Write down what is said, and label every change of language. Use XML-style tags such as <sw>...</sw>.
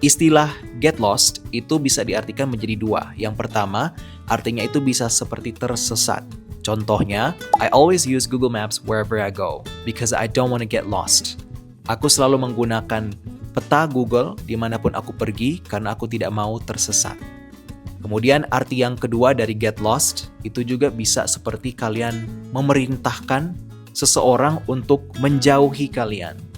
<id>Istilah get lost itu bisa diartikan menjadi dua. Yang pertama, artinya itu bisa seperti tersesat. Contohnya,</id> <en>I always use Google Maps wherever I go because I don't want to get lost.</en> <id>Aku selalu menggunakan peta Google dimanapun aku pergi karena aku tidak mau tersesat. Kemudian arti yang kedua dari get lost itu juga bisa seperti kalian memerintahkan seseorang untuk menjauhi kalian.</id>